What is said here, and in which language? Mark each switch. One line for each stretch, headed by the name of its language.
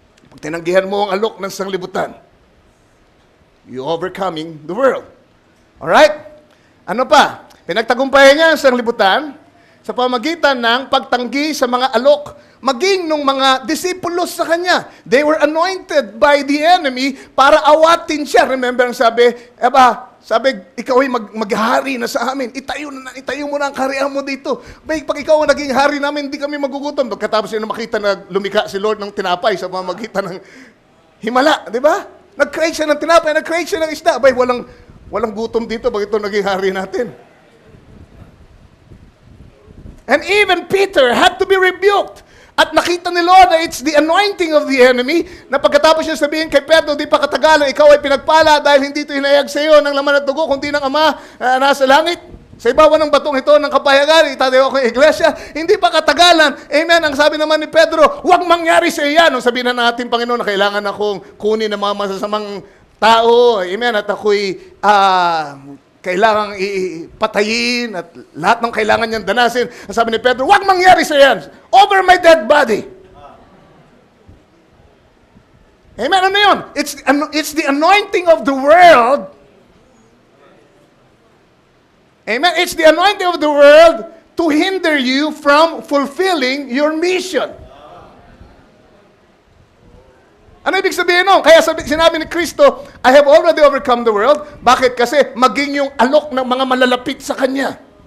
Filipino: Pag tinanggihan mo ang alok ng sanglibutan,
English: you overcoming the world.
Filipino: Alright? Ano pa? Pinagtagumpayan niya ang sanglibutan sa pamagitan ng pagtanggi sa mga alok, maging nung mga disipulos sa kanya.
English: They were anointed by the enemy
Filipino: para awatin siya. Remember ang sabi, ikaw ay maghari na sa amin. Itayo mo na ang kaharian mo dito. Pag ikaw ang naging hari namin, hindi kami magugutom. Pagkatapos yun makita na lumika si Lord ng tinapay sa pamagitan ng himala. Di ba? Nag-create siya ng tinapay, nag-create siya ng isda. Walang gutom dito. Bakit ito naging hari natin?
English: And even Peter had to be rebuked.
Filipino: At nakita ni Lord na
English: it's the anointing of the enemy,
Filipino: na pagkatapos niya sabihin kay Pedro, di pa katagalan, ikaw ay pinagpala dahil hindi ito hinayag sa iyo ng laman at dugo, kundi ng Ama nasa langit. Sa ibabaw ng batong ito ng kapayagan, itatayo ako ng iglesia, hindi pa katagalan. Amen. Ang sabi naman ni Pedro, huwag mangyari sa iyo yan. Nung sabihin na natin, Panginoon, na kailangan akong kunin ng mga masasamang tao. Amen. At ako'y kailangang ipatayin at lahat ng kailangan niyang danasin. Ang sabi ni Pedro, huwag mangyari sa yan.
English: Over my dead body.
Filipino: Amen. Ano yun?
English: It's the anointing of the world. Amen. It's the anointing of the world to hinder you from fulfilling your mission.
Filipino: Ano ibig sabihin nun? Kaya sinabi ni Kristo,
English: I have already overcome the world.
Filipino: Bakit? Kasi maging yung alok ng mga malalapit sa Kanya.